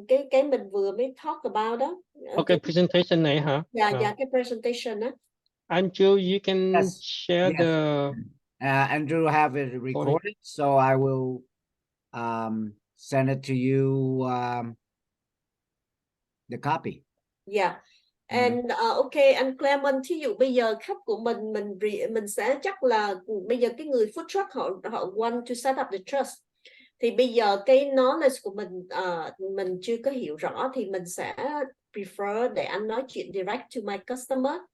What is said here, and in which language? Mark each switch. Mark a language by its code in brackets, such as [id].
[vi] Cái mình vừa mới [en] talk about [vi] đó. Okay, presentation này hả? Cái presentation đó. [en] Andrew, you can share the Andrew have it recorded, so I will send it to you, the copy. And ok, [vi] anh Klemens, thí dụ bây giờ khách của mình sẽ chắc là bây giờ cái người food truck họ [en] want to set up the trust, [vi] thì bây giờ cái knowledge của mình chưa có hiểu rõ thì mình sẽ prefer để anh nói chuyện [en] direct to my customer.